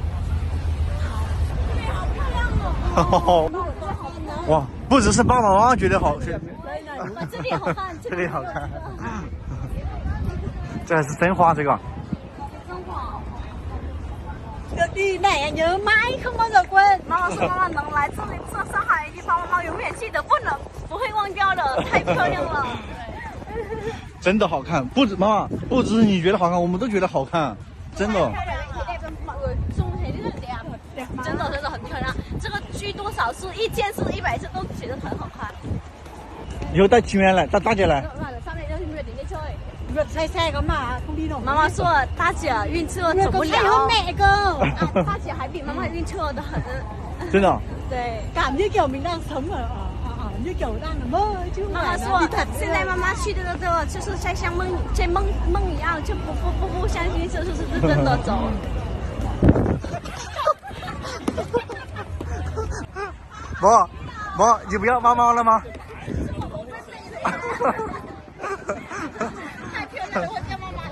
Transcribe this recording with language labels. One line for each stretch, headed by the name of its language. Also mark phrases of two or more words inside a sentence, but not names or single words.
Chinese: 好漂亮哦！哇，不只是爸爸妈妈觉得好，这里好看，这里好看。这还是真花，这个。你奶
Vietnamese: nhớ mãi không bao giờ quên。
Chinese: 妈妈说妈妈能来这里上海的地方，妈妈永远记得，不会忘掉的，太漂亮了。真的好看，不止是你觉得好看，我们都觉得好看，真的。真的很漂亮，这个居多少次1件是100次都觉得很好看。以后带情缘来，带大姐来。妈妈说大姐晕车走不了。大姐还比妈妈晕车的很。真的。对。
Vietnamese: 感觉 kiểu mình đang sống ở như kiểu đang ở mơ chứ không phải là thật。
Chinese: 现在妈妈去的这个就是在像梦一样，就不相信这是真的走。你不要妈妈了吗？太漂亮了，我叫妈妈了。